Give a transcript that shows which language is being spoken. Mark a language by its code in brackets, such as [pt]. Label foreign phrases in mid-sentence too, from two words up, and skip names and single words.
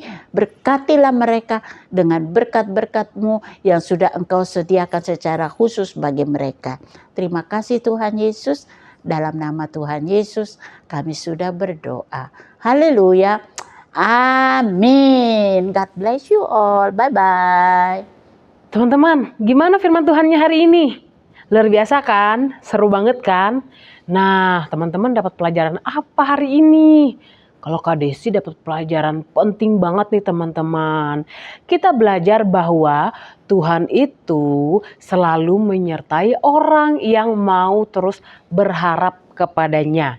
[id] Berkatilah mereka dengan berkat-berkat-Mu yang sudah Engkau sediakan secara khusus bagi mereka. Terima kasih Tuhan Yesus. Dalam nama Tuhan Yesus kami sudah berdoa. Haleluya. Amin. [en] God bless you all. Bye-bye. [id] Teman-teman, gimana firman Tuhannya hari ini? Luar biasa kan? Seru banget kan? Nah, teman-teman dapat pelajaran apa hari ini? Kalau Kak Desi dapat pelajaran penting banget nih teman-teman. Kita belajar bahwa Tuhan itu selalu menyertai orang yang mau terus berharap kepadanya.